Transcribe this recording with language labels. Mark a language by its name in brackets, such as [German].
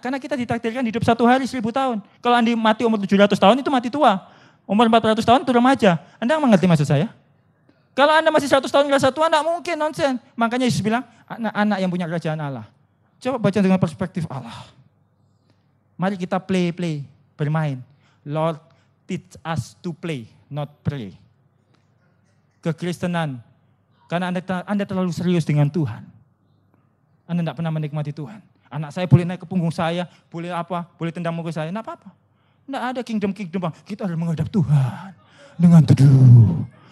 [Indonesian] Karena kita ditakdirkan hidup 1 hari 1000 tahun. Kalau Anda mati umur 700 tahun, itu mati tua. Umur 400 tahun itu remaja. Anda mengerti maksud saya? Kalau Anda masih 100 tahun rasa tua, tidak mungkin, nonsen. Makanya Yesus bilang, anak-anak yang punya kerajaan Allah. Coba baca dengan perspektif Allah. Mari kita play, bermain. [English] Lord, teach us to play, not pray. [Indonesian] Kekristenan, karena Anda terlalu serius dengan Tuhan. Anda tidak pernah menikmati Tuhan. Anak saya boleh naik ke punggung saya, boleh apa, boleh tendang muka saya, tidak apa-apa. Tidak ada kingdom, kita harus menghadap Tuhan dengan teduh.